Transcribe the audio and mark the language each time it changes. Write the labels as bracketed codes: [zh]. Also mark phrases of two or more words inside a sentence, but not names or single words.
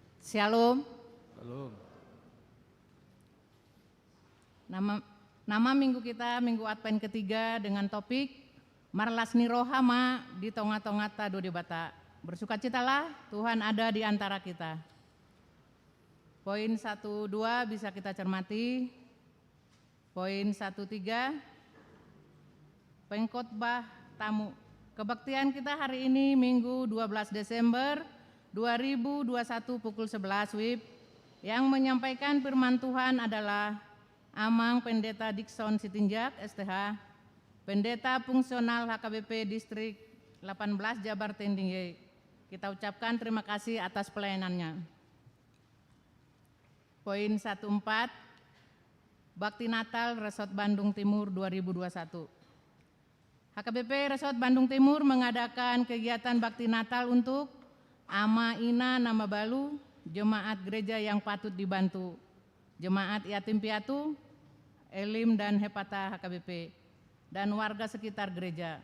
[id] Shalom. Shalom. Nama minggu kita Minggu Advent ketiga dengan topik [bbc] Marlasni Rohama di tonga-tongata do debata. [id] Bersukacitalah Tuhan ada di antara kita. Poin 1-2 bisa kita cermati. Poin 1-3 pengkhotbah tamu. Kebaktian kita hari ini Minggu 12 Desember 2021 pukul 11 WIB. Yang menyampaikan firman Tuhan adalah Amang Pendeta Dikson Sitinjak STH, Pendeta Fungsional HKBP Distrik 18 Jabar Tendingye. Kita ucapkan terima kasih atas pelayanannya. Poin 14 Bakti Natal Resort Bandung Timur 2021. HKBP Resort Bandung Timur mengadakan kegiatan Bakti Natal untuk Ama Ina Nama Balu, jemaat gereja yang patut dibantu, jemaat yatim piatu, Elim dan Hepata HKBP, dan warga sekitar gereja.